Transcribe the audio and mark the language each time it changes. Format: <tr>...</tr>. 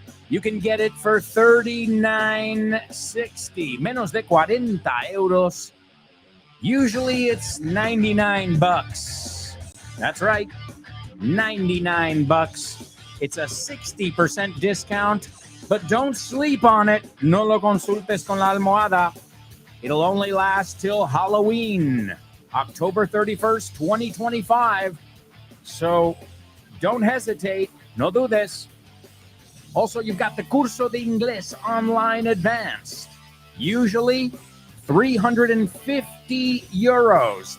<en>You can get it for $39.60,</en> <es>menos de 40 euros.</es> <en>Usually it's $99. That's right, $99. It's a 60% discount, but don't sleep on it.</en> <es>No lo consultes con la almohada.</es> <en>It'll only last till Halloween, October 31st, 2025. So don't hesitate.</en> <es>No dudes.</es> <en>Also, you've got the Curso de Inglés Online Advanced. Usually 350 euros.</en>